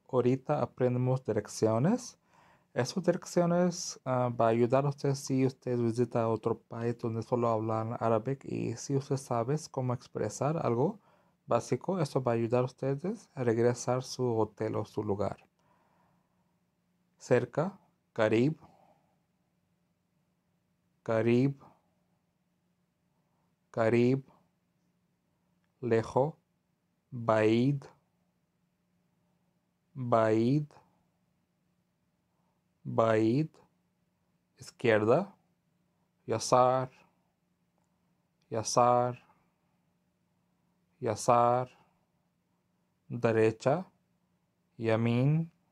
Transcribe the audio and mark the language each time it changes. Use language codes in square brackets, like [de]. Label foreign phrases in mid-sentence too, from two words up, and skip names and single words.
[es] Ahorita aprendemos direcciones. Esas direcciones va a ayudar a usted si usted visita otro país donde solo hablan árabe y si usted sabe cómo expresar algo básico, eso va a ayudar a ustedes a regresar a su hotel o su lugar. Cerca, [ar] قريب، قريب, Carib, lejos, بعيد، بعيد، بعيد, izquierda, يسار، يسار، يسار, derecha, Yamin,